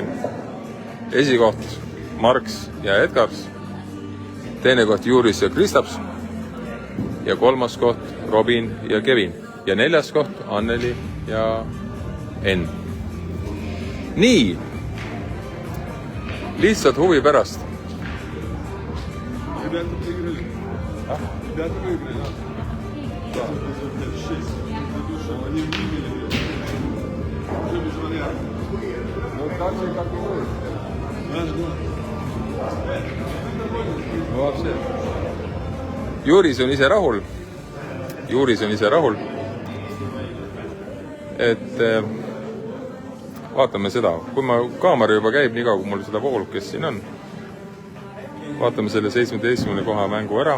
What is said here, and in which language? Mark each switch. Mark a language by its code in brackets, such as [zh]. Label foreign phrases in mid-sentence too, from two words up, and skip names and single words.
[et] Esikoht Marks ja Edgars, 2. koht Juris ja Kristaps ja 3. koht Robin ja Kevin ja 4. koht Anneli ja Enn. nii. Lihtsalt huvi pärast. [ru] Ребята выиграли. Ребята выиграли, да. Они выиграли. Уже без вариантов. No так же, как и вы. No вообще. [et] Juris on ise rahul. Juris on ise rahul. Et vaatame seda. Kui ma kaamera juba käib nii kaua, kui mul seda voolukest siin on. Vaatame selle 17. koha mängu ära.